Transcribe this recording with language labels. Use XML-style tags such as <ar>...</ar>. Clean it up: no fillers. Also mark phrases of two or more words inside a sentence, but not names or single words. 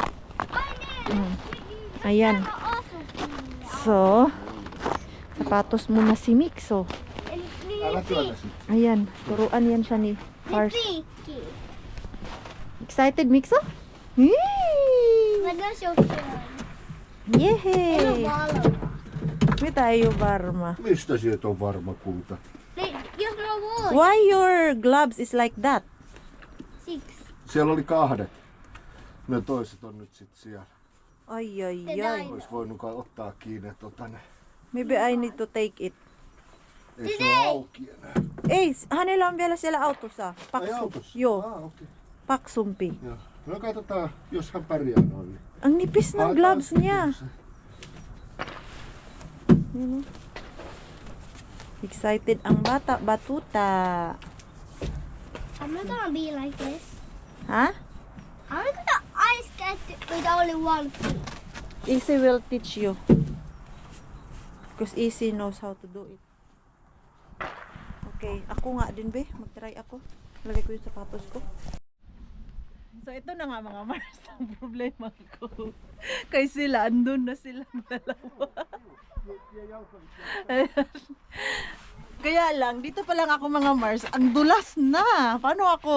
<tl>Ayan. So sapatos muna si Mixo. Ayan, turuan yan siya ni Pars.</tl> <en>Excited Mixo? Yehey!</en> <fi>Mitä ei ole varma. Mistä sieltä on varma kulta?</fi> <en>Why your gloves is like that?</en> <fi>Siellä oli 2. Ne toiset on nyt sit siellä. Ai. Ois voinut kai ottaa kiinni ne.</fi> <en>Maybe I need to take it.</en> <fi>Ei se ole auki enää. Ei, hänellä on vielä siellä autossa. Ai autossa? Joo, Okay. paksumpi. Joo. No katsotaan, jos hän pärjää noin.</fi> <tl>Ang nipis ng gloves niya. Excited ang batuta.</tl> <en>I'm not gonna be like this. Ha? I'm gonna ice skate with only one feet. Easy will teach you. Because Easy knows how to do it.</en> <tl>Okay, ako nga din be. Mag-try ako. Lagay ko yung sapatos ko. So ito na nga mga Mars ang problema ko. Kay sila, andun na silang dalawa. Kaya lang, dito pa lang ako mga Mars, ang dulas na.</tl>